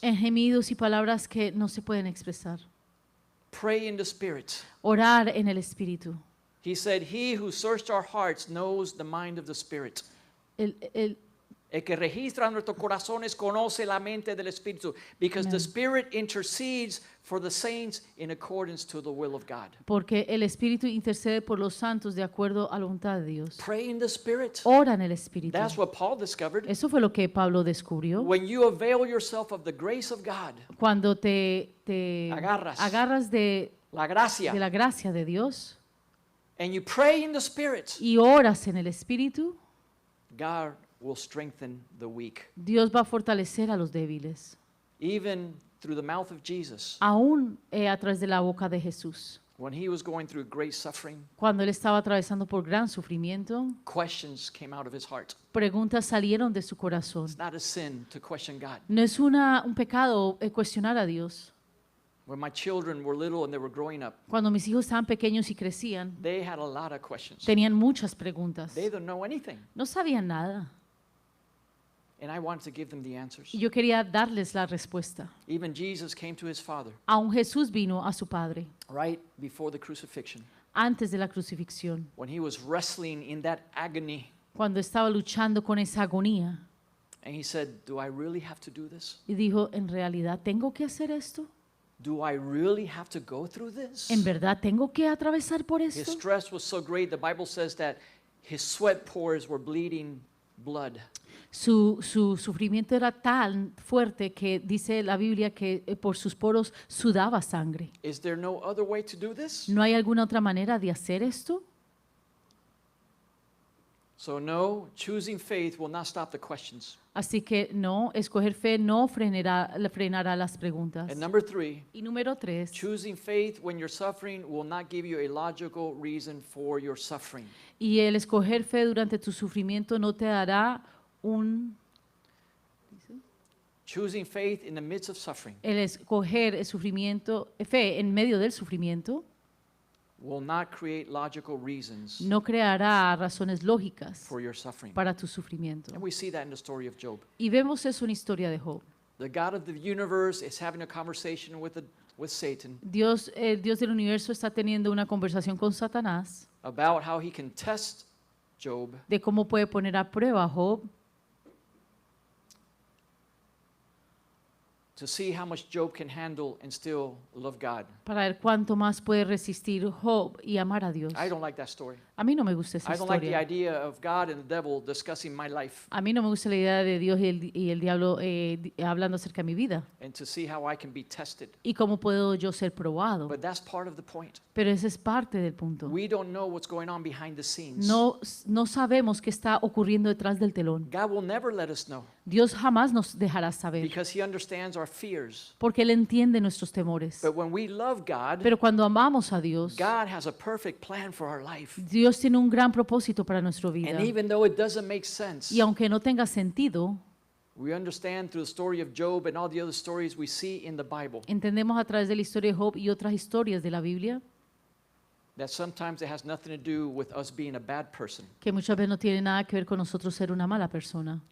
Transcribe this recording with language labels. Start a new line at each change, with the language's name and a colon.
Spanish: en gemidos y palabras que no se pueden expresar.
English: Pray in the Spirit.
Spanish: Orar en el Espíritu.
English: He said, He who searched our hearts knows the mind of the Spirit.
Spanish: El que registra nuestros corazones conoce la mente del Espíritu,
English: because the Amen. Spirit intercedes for the saints in accordance to the will of God.
Spanish: Porque el Espíritu intercede por los santos de acuerdo a la voluntad de Dios.
English: Pray in the Spirit.
Spanish: Ora en el Espíritu.
English: That's what Paul discovered.
Spanish: Eso fue lo que Pablo descubrió.
English: When you avail yourself of the grace of God,
Spanish: Cuando te agarras de la gracia, la gracia de Dios
English: and you pray in the Spirit,
Spanish: y oras en el Espíritu,
English: God will strengthen the weak.
Spanish: Dios va a fortalecer a los débiles.
English: Even through the mouth of Jesus,
Spanish: Aún a través de la boca de Jesús.
English: when he was going through great suffering,
Spanish: Cuando él estaba atravesando por gran sufrimiento,
English: questions came out of his heart.
Spanish: preguntas salieron de su corazón.
English: It's not a sin to question God.
Spanish: No es un pecado cuestionar a Dios.
English: When my children were little and they were growing up,
Spanish: Cuando mis hijos estaban pequeños y crecían,
English: they had a lot of questions.
Spanish: tenían muchas preguntas.
English: They don't know anything.
Spanish: No sabían nada.
English: And I wanted to give them the answers.
Spanish: Y yo quería darles la respuesta.
English: Even Jesus came to his Father
Spanish: Aún Jesús vino a su Padre
English: right before the crucifixion,
Spanish: antes de la crucifixión,
English: when he was wrestling in that agony.
Spanish: cuando estaba luchando con esa agonía.
English: And he said, Do I really have to do this?
Spanish: Y dijo, ¿en realidad tengo que hacer esto?
English: Do I really have to go through this?
Spanish: ¿En verdad tengo que atravesar por
English: His
Spanish: esto?
English: stress was so great, the Bible says that his sweat pores were bleeding blood.
Spanish: Su sufrimiento era tan fuerte que dice la Biblia que por sus poros sudaba sangre.
English: Is there no other way to do this?
Spanish: ¿No hay alguna otra manera de hacer esto?
English: So no, choosing faith will not stop the questions.
Spanish: Así que no, escoger fe no frenará las preguntas.
English: And number 3,
Spanish: Y número 3,
English: choosing faith when you're suffering will not give you a logical reason for your suffering.
Spanish: y el escoger fe durante tu sufrimiento no te dará
English: Choosing faith in the midst of suffering
Spanish: el escoger el sufrimiento, fe en medio del sufrimiento
English: will not create logical reasons
Spanish: no creará razones lógicas
English: for your suffering.
Spanish: para tu sufrimiento.
English: And we see that in the story of Job.
Spanish: Y vemos eso en la historia de Job.
English: The God of the universe is having a conversation with Satan
Spanish: Dios, el Dios del universo está teniendo una conversación con Satanás
English: about how he can test Job
Spanish: de cómo puede poner a prueba a Job
English: to see how much Job can handle and still love God.
Spanish: para ver cuánto más puede resistir Job y amar a Dios.
English: I don't like that story.
Spanish: A mí no me gusta esa
English: I don't like the
Spanish: historia.
English: idea of God and the devil discussing my life
Spanish: A mí no me gusta la idea de Dios y el diablo hablando acerca de mi vida
English: and to see how I can be tested.
Spanish: y cómo puedo yo ser probado.
English: But that's part of the point.
Spanish: Pero ese es parte del punto.
English: We don't know what's going on behind the scenes.
Spanish: No sabemos qué está ocurriendo detrás del telón.
English: God will never let us know
Spanish: Dios jamás nos dejará saber
English: because he understands our fears.
Spanish: porque Él entiende nuestros temores.
English: But when we love God,
Spanish: Pero cuando amamos a Dios,
English: God has a perfect plan for our life.
Spanish: Dios tiene un gran propósito para nuestra vida.
English: And even though it doesn't make sense,
Spanish: Y aunque no tenga sentido,
English: we understand through the story of Job and all the other stories we see in the Bible
Spanish: entendemos a través de la historia de Job y otras historias de la Biblia
English: that sometimes it has nothing to do with us being a bad person
Spanish: que muchas veces no tiene nada que ver con nosotros ser una mala persona